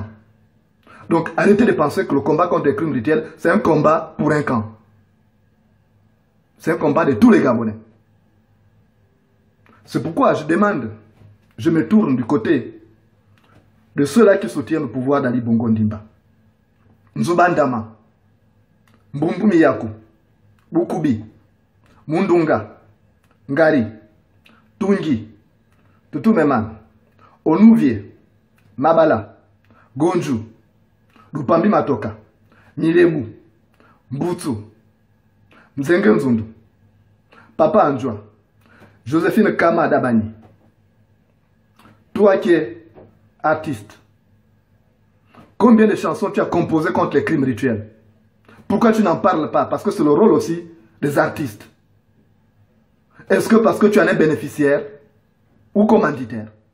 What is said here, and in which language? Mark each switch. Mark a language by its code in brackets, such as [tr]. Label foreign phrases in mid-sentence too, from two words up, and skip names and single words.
[fr] Donc, arrêtez de penser que le combat contre les crimes rituels, c'est un combat pour un camp. C'est un combat de tous les Gabonais. C'est pourquoi je demande, je me tourne du côté de ceux-là qui soutiennent le pouvoir d'Ali Bongo Ndimba. Nzubandama, Mbumbu Miyaku, Bukubi, Mundunga, Ngari, Tungi, Tutumeman, Onuvie, Mabala, Gonju, Lupambi Matoka, Milebu, Mbutu, Mzenge Nzundu, Papa Anjwa, Joséphine Kama Dabani. Toi qui es artiste, combien de chansons tu as composées contre les crimes rituels? Pourquoi tu n'en parles pas? Parce que c'est le rôle aussi des artistes. Est-ce que parce que tu en es bénéficiaire ou commanditaire?